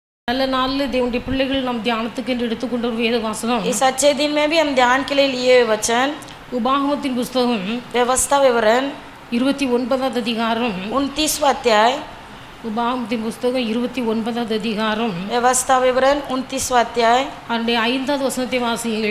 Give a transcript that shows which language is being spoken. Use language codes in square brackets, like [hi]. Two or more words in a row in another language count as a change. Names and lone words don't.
[ta] நல்ல நாளில் தேவனுடைய பிள்ளைகள் நாம் தியானத்துக்கு என்று எடுத்துக்கொண்ட ஒரு வேத வாசனம், [hi] इस अच्छे दिन में भी हम ध्यान के लिए लिए वचन [ta] உபாகமத்தின் புஸ்தகம் [hi] व्यवस्था विवरण [ta] 29வது அதிகாரம், [hi] 29वां अध्याय, [ta] உபாகமத்தின் புஸ்தகம் 29வது அதிகாரம், [hi] व्यवस्था विवरण 29वां अध्याय, [ta] அதனுடைய 5வது வசனத்தை வாசியுங்கள்.